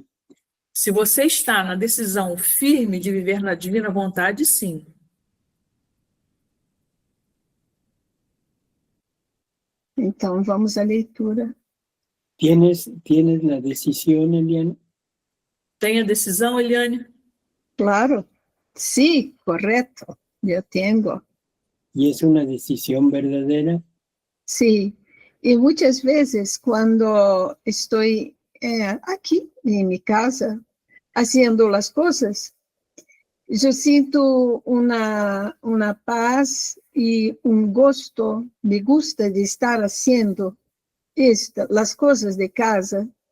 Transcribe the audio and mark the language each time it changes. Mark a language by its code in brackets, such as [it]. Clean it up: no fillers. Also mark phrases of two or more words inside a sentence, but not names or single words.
[pt] Se você está na decisão firme de viver na divina vontade, sim. Então, vamos à leitura. [es] ¿Tienes la decisión, Eliane? [pt] Tem a decisão, Eliane? [es] Claro, sí, correcto, yo tengo. ¿Y es una decisión verdadera? Sí, y muchas veces cuando estoy aquí en mi casa haciendo las cosas, yo siento una paz y un gusto, me gusta de estar haciendo las cosas de casa,